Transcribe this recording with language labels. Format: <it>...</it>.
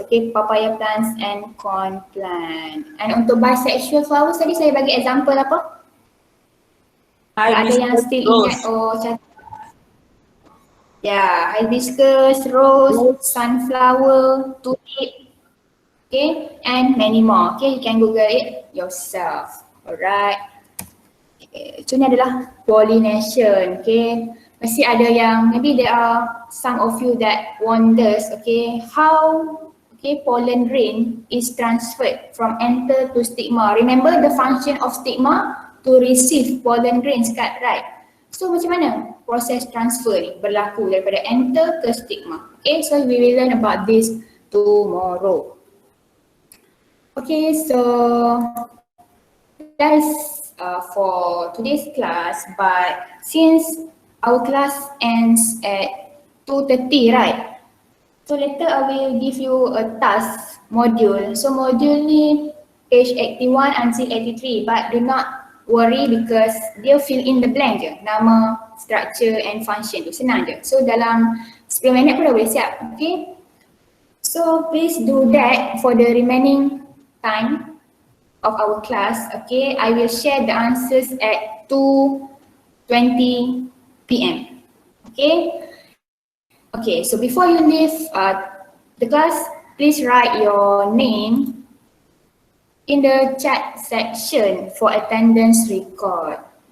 <en>Okay, papaya plants and corn plant. And untuk bisexual flowers tadi saya bagi example apa?</en> <ms>Kalau ada yang still ingat catat. Yeah, hibiscus, rose, sunflower, tulip.</ms> <en>Okay, and many more. Okay, you can Google it yourself. Alright.</en> <ms>Okay, so ni adalah pollination.</ms> <en>Okay, mesti ada yang maybe there are some of you that wonders, okay, how pollen grain is transferred from anther to stigma. Remember the function of stigma to receive pollen grains, right?</en> <ms>So macam mana proses transfer ni berlaku daripada anther ke stigma?</ms> <en>Okay, so we will learn about this tomorrow. Okay, so that's for today's class, but since our class ends at 2:30, right? So later I will give you a task module. So module ni page 81 until 83, but do not worry because dia fill in the blank je, nama, structure and function tu, senang je.</en> <ms>So dalam 10 minit pun dah boleh siap, okay?</ms> <en>So please do that for the remaining time of our class, okay? I will share the answers at 2:20 p.m. Okay? Okay, so before you leave the class, please write your name in the chat section for attendance record.</en>